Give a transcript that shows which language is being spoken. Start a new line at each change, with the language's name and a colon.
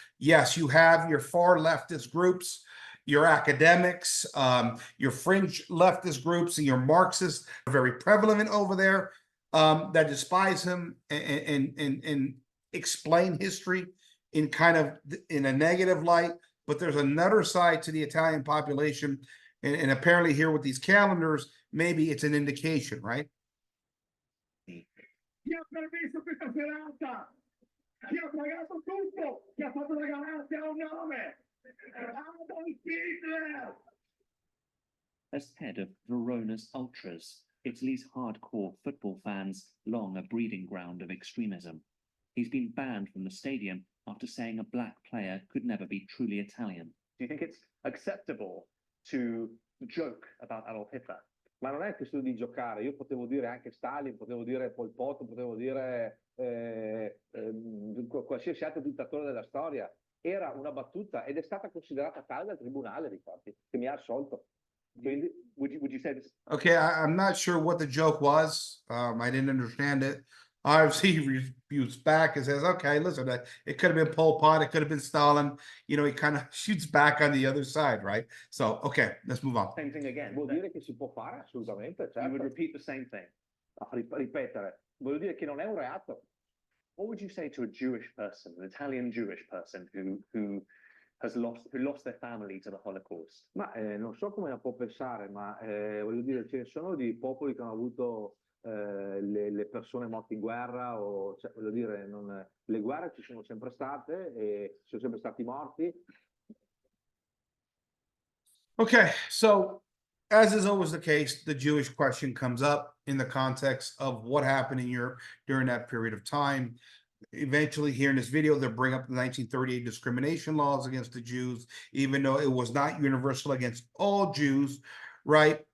English: Yes, you have your far leftist groups, your academics, your fringe leftist groups, and your Marxists are very prevalent over there that despise him and explain history in kind of in a negative light. But there's another side to the Italian population, and apparently here with these calendars, maybe it's an indication, right?
Italian: Chi ha permesso questa serata? Chi ha pagato tutto? Chi ha fatto la garanzia a un nome? Adolf Hitler!
English: As head of Verona's Ultras, Italy's hardcore football fans, long a breeding ground of extremism. He's been banned from the stadium after saying a black player could never be truly Italian. Do you think it's acceptable to joke about Adolf Hitler?
Italian: Ma non è questione di giocare, io potevo dire anche Stalin, potevo dire Pol Pot, potevo dire qualsiasi altro dittatore della storia. Era una battuta ed è stata considerata tale dal tribunale, ricordi, che mi ha assolto. Quindi,
English: Would you say this? Okay, I'm not sure what the joke was. I didn't understand it. Obviously, he refutes back and says, okay, listen, it could have been Pol Pot, it could have been Stalin. You know, he kind of shoots back on the other side, right? So, okay, let's move on. Same thing again.
Italian: vuol dire che si può fare assolutamente,
English: You
Italian: certo.
English: would repeat the same thing.
Italian: Ripetere, vuol dire che non è un reato.
English: What would you say to a Jewish person, an Italian Jewish person who lost their family to the Holocaust?
Italian: Ma non so come la può pensare, ma voglio dire, ce ne sono di popoli che hanno avuto le persone morte in guerra, o cioè, voglio dire, le guerre ci sono sempre state e ci sono sempre stati morti.
English: Okay, so as is always the case, the Jewish question comes up in the context of what happened in Europe during that period of time. Eventually, here in this video, they'll bring up the 1938 discrimination laws against the Jews, even though it was not universal against all Jews, right?